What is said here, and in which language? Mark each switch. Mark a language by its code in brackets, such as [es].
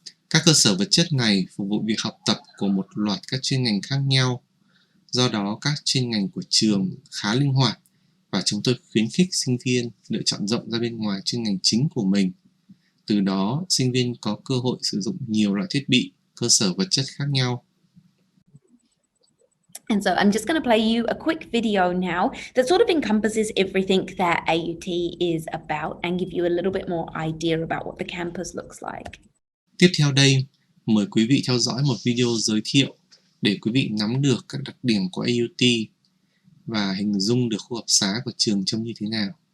[vi] Các cơ sở vật chất này phục vụ việc học tập của một loạt các chuyên ngành khác nhau. Do đó, các chuyên ngành của trường khá linh hoạt và chúng tôi khuyến khích sinh viên lựa chọn rộng ra bên ngoài chuyên ngành chính của mình. Từ đó, sinh viên có cơ hội sử dụng nhiều loại thiết bị, cơ sở vật chất khác nhau. [en] And so I'm just going to play you a quick video now that sort of encompasses everything that AUT is about and give you a little bit more idea about what the campus looks like. [vi] Tiếp theo đây, mời quý vị theo dõi một video giới thiệu để quý vị nắm được các đặc điểm của AUT và hình dung được khu học xá của trường trông như thế nào.